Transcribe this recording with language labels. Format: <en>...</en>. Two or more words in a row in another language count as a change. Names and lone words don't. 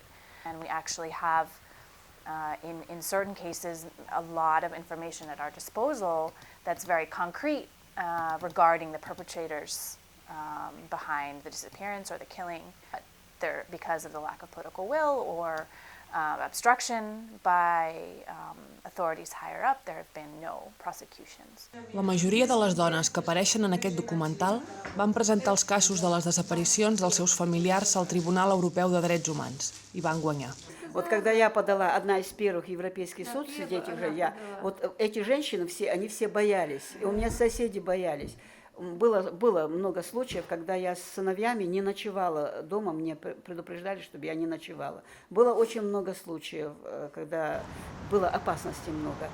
<en>And we actually have, in certain cases, a lot of information at our disposal that's very concrete regarding the perpetrators behind the disappearance or the killing. Because of the lack of political will or obstruction by authorities higher up, there have been no prosecutions.</en> <ca>La majoria de les dones que apareixen en aquest documental van presentar els casos de les desaparicions dels seus familiars al Tribunal Europeu de Drets Humans i van guanyar.</ca> <ru>Вот когда я подала, одна из первых в Европейский суд, сидеть уже вот эти женщины они все боялись, и у меня соседи боялись. Было много случаев, когда я с сыновьями не ночевала дома, мне предупреждали, чтобы я не ночевала. Было очень много случаев, когда было опасности много.</ru>